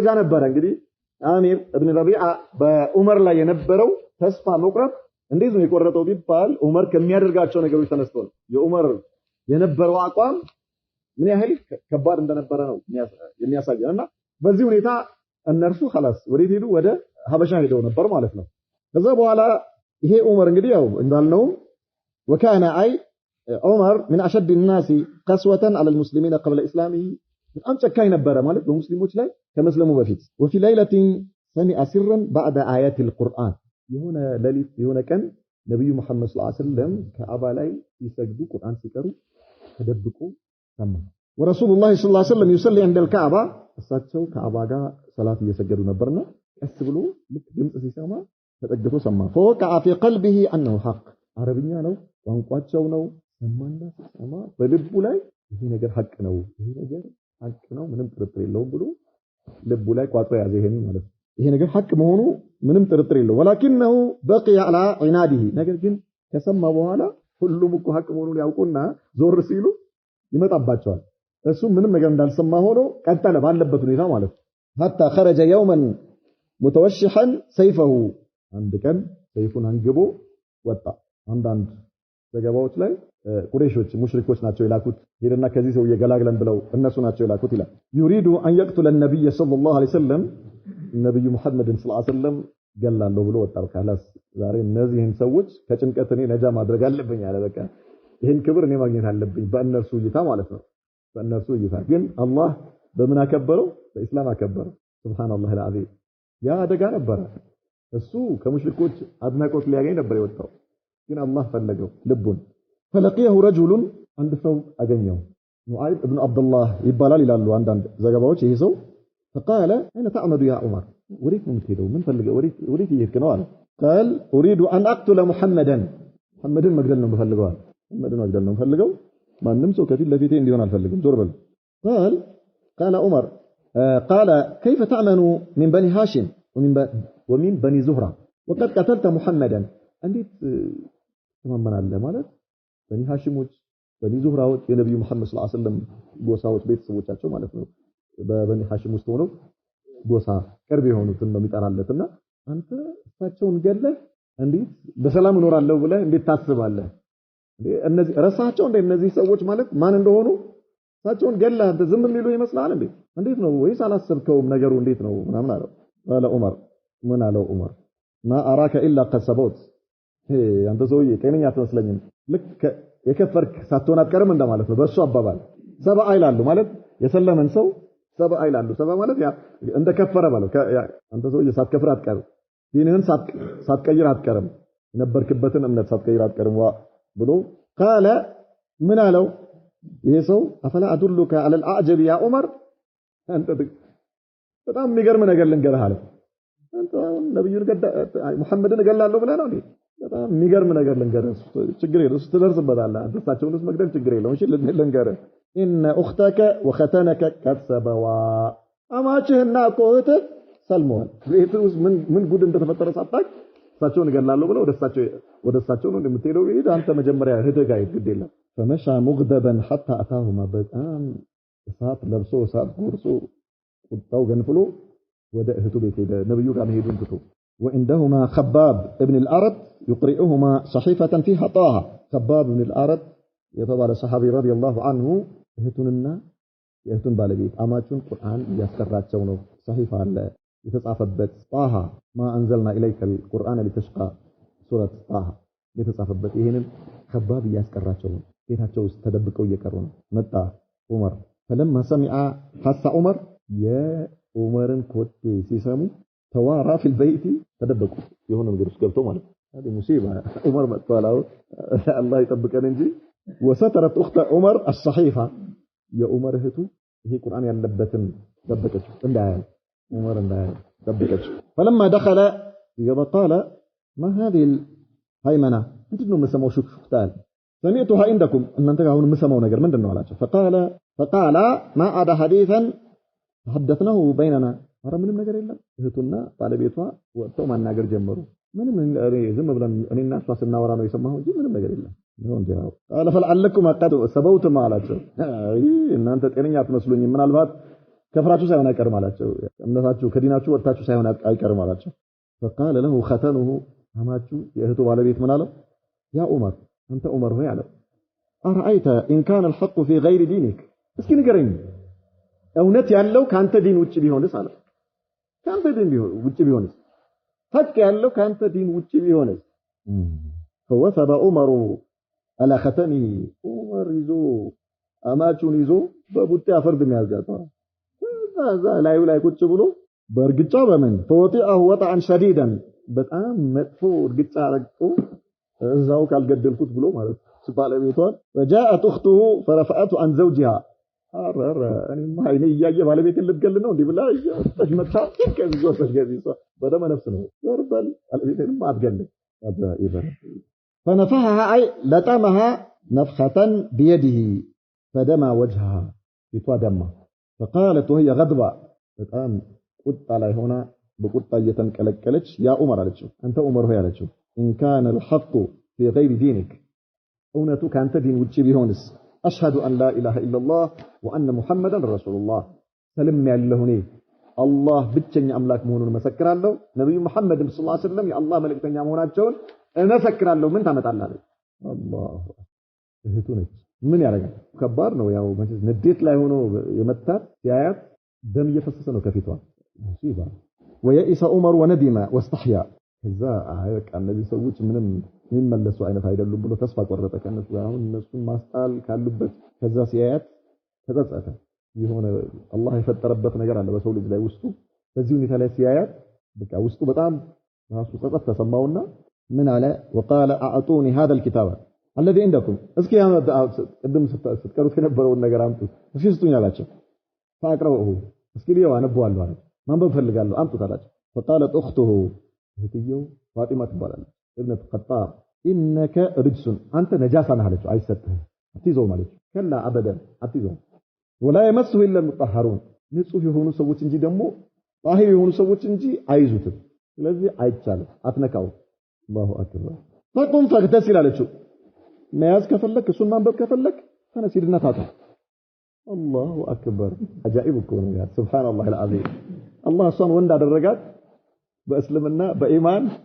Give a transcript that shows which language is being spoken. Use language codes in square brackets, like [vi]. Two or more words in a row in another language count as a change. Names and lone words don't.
[am] ነበር እንግዲህ አሚር ኢብኑ ረቢዓ በዑመር ላይ የነበረው ተስፋ መቁረጥ እንዴት ነው የቆረጠው ቢባል ዑመር ከሚያደርጋቸው ነገሮች ተነስቶ ነው የዑመር የነበረው አቋም ምን ያህል ከባድ እንደነበረ ነው የሚያሳየውና በዚህ ሁኔታ እነርሱ خلاص ወዴት ሄዱ ወደ ሀበሻ ሄደው ነበር ማለት ነው ከዛ በኋላ ይሄ ዑመር እንግዲህ ያው እንዳልነው [ar] وكان اي عمر من اشد الناس قسوه على المسلمين قبل اسلامه [am] በጣም ጨካኝ ነበረ ማለት በሙስሊሞች ላይ ከመስለሙ በፊት [ar] وفي ليله سمع سرا بعد ايات القران [am] የሆነ ሌሊት የሆነ ቀን ነብዩ መሐመድ [ar] صلى الله عليه وسلم [am] ከአባ ላይ ሲሰግዱ ቁርአን ሲቀሩ ተደብቆ ሰማ [ar] ورسول الله صلى الله عليه وسلم يصلي عند الكعبه [am] እሳቸው ከአባ ጋር ሰላት እየሰገዱ ነበርና ቀስ ብሎ ልክ ድምጽ ሲሰማ ተጠግቶ ሰማ [ar] فوقع في قلبه انه حق [am] አረብኛ ነው ቋንቋቸው ነው ሰማና ሲሰማ በልቡ ላይ ይሄ ነገር ሐቅ ነው ይሄ ነገር ሐቅ ነው ምንም ጥርጥር የለውም ብሎ ልቡ ላይ ቋጥሮ ያዘ ይሄን ማለት ይሄ ነገር ሐቅ መሆኑ ምንም ጥርጥር የለውም [ar] ولكنه بقي على عناده [am] ነገር ግን ከሰማ በኋላ ሁሉም እኮ ሐቅ መሆኑን ያውቁና ዞር ሲሉ ይመጣባቸዋል እሱ ምንም ነገር እንዳልሰማ ሆኖ ቀጠለ ባለበት ሁኔታ ማለት [ar] حتى خرج يوما متوشحا سيفه [am] አንድ ቀን ሰይፉን አንግቦ ወጣ አንዳንድ ዘገባዎች ላይ ቁረይሾች ሙሽሪኮች ናቸው የላኩት ሄደና ከዚህ ሰው የገላግለን ብለው እነሱ ናቸው የላኩት ይላል [ar] يريد ان يقتل النبي صلى الله عليه وسلم [am] ነብዩ መሐመድን ሰለላሁ [ar] عليه وسلم [am] ገላለሁ ብሎ ወጣው ካላስ ዛሬ እነዚህን ሰዎች ከጭንቀት እኔ ነጃ ማድረግ አለብኝ አለ በቃ ይሄን ክብር እኔ ማግኘት አለብኝ በእነርሱ እይታ ማለት ነው በእነርሱ እይታ ግን አላህ በምን አከበረው በእስላም አከበረው [ar] سبحان الله العظيم [am] ያ አደጋ ነበር እሱ ከሙሽሪኮች አድናቆት ሊያገኝ ነበር የወጣው ግን አላህ ፈለገው ልቡን [ar] فلقيه رجل [am] አንድ ሰው አገኘው ኑዓይብ ኢብኑ አብዱላህ ይባላል ይላሉ አንዳንድ ዘገባዎች ይሄ ሰው [ar] فقال اين تعمد يا عمر وريت من كده من فلقه وريت يكنوا قال اريد ان اقتل محمدا [am] መግደል ነው በፈልገው محمدን መግደል ነው ፈልገው ማንንም ሰው ከፊት ለፊቴ እንዲሆን አልፈልግም ዞር በል [ar] قال عمر قال كيف تأمن من بني هاشم ومن بني زهرة وقد قتلت محمدا [am] እንዴት ተማመናለህ ማለት በኒ ሃሽሞች በኒ ዙህራዎች የነብዩ መሐመድ [ar] صلى الله عليه وسلم [am] ጎሳዎች ቤተሰቦቻቸው ማለት ነው በበኒ ሃሽም ውስጥ ሆነው ጎሳ ቅርብ የሆኑትን ነው የሚጠራለትና አንተ እሳቸውን ገለህ እንዴት በሰላም እኖራለሁ ብለህ እንዴት ታስባለህ እነዚህ ረሳቸው እነዚህ ሰዎች ማለት ማን እንደሆኑ እሳቸውን ገለህ አንተ ዝም የሚሉ ይመስላል እንዴት ነው ወይስ አላሰብከውም ነገሩ እንዴት ነው ምናምን አለው [ar] قال عمر [am] ምን አለው ዑመር [ar] ما اراك الا قد سبوت [am] አንተ ሰውዬ ጤነኛ አትመስለኝም ልክ የከፈርክ ሳትሆን አትቀርም እንደማለት ነው በእሱ አባባል ሰባ አይላሉ ማለት የሰለመን ሰው ሰባ አይላሉ ሰባ ማለት ያ እንደከፈረ ባለው አንተ ሰውዬ ሳትከፍር አትቀርም ዲንህን ሳትቀይር አትቀርም የነበርክበትን እምነት ሳትቀይር አትቀርም ብሎ قال ምን አለው ይሄ ሰው [ar] أفلا أدلك على الاعجب يا عمر [am] አንተ በጣም የሚገርም ነገር ልንገርህ አለ አንተ ነብዩን ሙሐመድን እገላለሁ ብለህ ነው እንዴ በጣም የሚገርም ነገር ልንገርህ ችግር የለም ስትደርስበታለህ አንተ እሳቸውንስ መግደል ችግር የለውም እሺ ልንገርህ [ar] ان اختك وختنك قد [am] سبوا አማችህና እህትህ ሰልመዋል ቤቱስ ምን ጉድ እንደተፈጠረ ሳታውቅ እሳቸውን እገላለሁ ብለው ወደ እሳቸው ነው እንደምትሄደው ይሄድ አንተ መጀመሪያ እህትህ ጋር ግድ የለም [ar] فمشى مغضبا حتى اتاهما [am] በጣም እሳት ለብሶ እሳት ጎርሶ ቁጣው ገንፍሎ ወደ እህቱ ቤት ሄደ ነብዩ ጋር መሄዱን ትቶ [ar] وعندهما خباب ابن الأرد يقرئهما صحيفة فيها طه خباب ابن الأرد يتبع الصحابي رضي الله عنه [am] እህቱንና የእህቱን ባለቤት አማቹን ቁርአን ያስቀራቸው ነው صحيفة አለ የተጻፈበት [ar] طه ما انزلنا اليك القرآن لتشقى سورة طه [am] የተጻፈበት ይሄንን خباب ያስቀራቸው ነው ቤታቸው ውስጥ ተደብቀው እየቀሩ ነው መጣ ዑመር [ar] فلما سمع حس عمر [am] የዑመርን ኮቴ ሲሰሙ ተዋራ [ar] في البيت [am] ተደበቁ የሆነ ነገር ውስጥ ገብተው ማለት [ar] هذه مصيبه عمر [am] መጥቷላው አላህ ይጠብቀን እንጂ [ar] وسترت اخت عمر الصحيفه [am] የዑመር እህቱ ይሄ ቁርአን ያለበትን ደበቀችው እንዳያል ዑመር እንዳያል ደበቀችው فلما [ar] دخل قال ما هذه الهيمنه [am] ምንድነው መሰማው ሹክሹክታል [ar] سمعتها عندكم [am] እናንተ ጋር አሁን መሰማው ነገር ምንድነው አላቸው [ar] فقال ما عاد حديثا حدثناه بيننا [am] ኧረ ምንም ነገር የለም እህቱና ባለቤቷ ወጥተው ማናገር ጀመሩ ምንም ዝም ብለን እኔና እሷ ስናወራ ነው የሰማው እንጂ ምንም ነገር የለም ነው እንዴው [ar] قال فلعلكم قد سبوتم [am] አላቸው እናንተ ጤነኛ አትመስሉኝ ምናልባት ከፍራችሁ ሳይሆን አይቀርም አላቸው እምነታችሁ ከዲናችሁ ወጣችሁ ሳይሆን አይቀርም አላቸው [ar] فقال له ختنه [am] አማቹ የእህቱ ባለቤት ምን አለው ያ ዑመር አንተ ዑመር ሆይ አለው [ar] أرأيت إن كان الحق في غير دينك [am] እስኪ ንገረኝ እውነት ያለው ካንተ ዲን ውጪ ቢሆንስ አለ ካንተ ዲን ውጪ ቢሆንስ ሐቅ ያለው ካንተ ዲን ውጪ ቢሆንስ [ar] فوثب عمر على ختمه عمر [am] ይዞ አማቹን ይዞ በቡጤ አፈርድ የሚያዝጋጣው እዛ ላይ ቁጭ ብሎ በእርግጫ በመን [ar] فوطئه وطعا شديدا [am] በጣም መጥፎ እርግጫ ረግጦ እዛው ካልገደልኩት ብሎ ማለት ባለቤቷን [ar] وجاءت اخته فرفعته عن زوجها [am] አረ እኔማ አይኔ እያየ ባለቤቴን ልትገል ነው እንዴ ብላ ተጅመታ ከዚህ ሰገዚህ በደመ ነፍስ ነው ወርበል ባለቤቴን አትገል አዛ ይበረ [ar] فنفخها اي لطمها نفخه بيده فدمى وجهها بتدمى فقالت وهي غضبة [am] በጣም ቁጣ ላይ ሆና በቁጣ እየተንቀለቀለች ያ ዑመር አለችው አንተ ዑመር ሆይ [ar] አለችው ان كان الحق في غير دينك [am] እውነቱ ካንተ ዲን ውጪ ቢሆንስ [ar] أشهد أن لا إله إلا الله وأن محمدا رسول الله سلم ያለሁ [am] እኔ አላህ ብቸኛ አምላክ መሆኑን መሰክራለሁ ነብዩ መሐመድ [ar] صلى الله عليه وسلم [am] የአላህ መልእክተኛ መሆናቸውን እመሰክራለሁ ምን ታመጣላለህ አላህ እህቱ ነች ምን ያደርጋል ከባድ ነው ያው ማለት ንዴት ላይ ሆኖ የመታት ሲያያት ደም እየፈሰሰ ነው ከፊቷ ሙሲባ [ar] ويئس عمر وندم واستحيا [am] ከዛ በቃ እነዚህ ሰዎች ምንም የሚመለሱ አይነት አይደሉም ብሎ ተስፋ ቆረጠ ከነሱ አሁን እነሱን ማስጣል ካሉበት ከዛ ሲያያት ተጸጸተ የሆነ አላህ የፈጠረበት ነገር አለ በሰው ልጅ ላይ ውስጡ በዚህ ሁኔታ ላይ ሲያያት በቃ ውስጡ በጣም ራሱ ጸጸት ተሰማውና ምን አለ [ar] وقال اعطوني هذا الكتاب الذي عندكم [am] እስኪ ቅድም ስትቀሩት የነበረውን ነገር አምጡ እሺ ስጡኝ አላቸው فاقرؤه እስኪ ሊው አነብዋለሁ አለ ማንበብ ፈልጋለሁ አምጡት አላቸው [ar] فقالت اخته [am] እህትየው ፋጢማ ትባላለች [ar] ابنة الخطاب انك رجس [am] አንተ ነጃሳ ነህ አለችው አይሰጥህም አትይዘው ማለት ከላ አበደ አትይዘው [ar] ولا يمسه الا المطهرون [am] ንጹህ የሆኑ ሰዎች እንጂ ደግሞ ጣሂር የሆኑ ሰዎች እንጂ አይዙትም ስለዚህ አይቻልም አትነካው [ar] الله اكبر فقم فاغتسل [am] አለችው መያዝ ከፈለክ እሱን ማንበብ ከፈለክ ተነሲድና ታጣ [ar] الله اكبر [am] አጃኢብ እኮ ነው ያ [ar] سبحان الله العظيم [am] አላህ እሷን ወንድ አደረጋት በእስልምና በኢማን